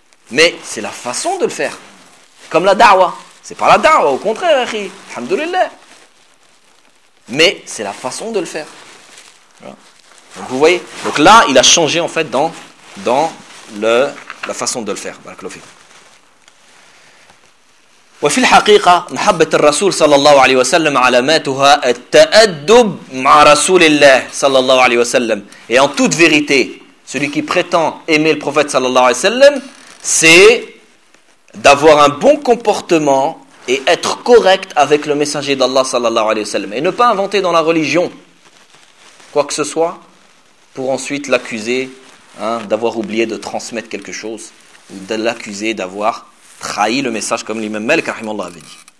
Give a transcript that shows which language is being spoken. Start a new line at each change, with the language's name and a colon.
French: Mais c'est la façon de le faire. Comme la da'wa. C'est pas la da'wa, au contraire, akhi. Alhamdulillah. Mais c'est la façon de le faire. Donc vous voyez, donc là, il a changé en fait dans la façon de le faire. Barakallahu fikoum.
Arabic: وفي الحقيقة محبة الرسول صلى الله عليه وسلم علاماتها التأدب مع رسول الله صلى الله عليه وسلم.
French: Et en toute vérité, celui qui prétend aimer le prophète صلى الله عليه وسلم, c'est d'avoir un bon comportement et être correct avec le messager d'Allah صلى الله عليه وسلم. Et ne pas inventer dans la religion quoi que ce soit pour ensuite l'accuser d'avoir oublié de transmettre quelque chose, ou de l'accuser d'avoir trahi le message comme l'imam Malik rahimahullah avait dit.